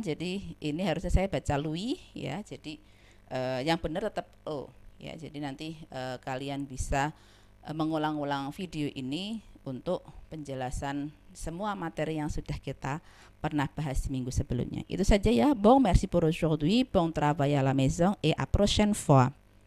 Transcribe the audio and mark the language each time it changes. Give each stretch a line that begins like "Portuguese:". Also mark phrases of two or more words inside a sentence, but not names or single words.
Indonesian: Jadi ini harusnya saya baca lui, ya. Jadi yang benar tetap O, ya. Jadi nanti kalian bisa mengulang-ulang video ini untuk penjelasan semua materi yang sudah kita pernah bahas minggu sebelumnya. Itu saja, ya.
French: Bon, merci pour aujourd'hui, bon travail à la maison et à prochaine fois.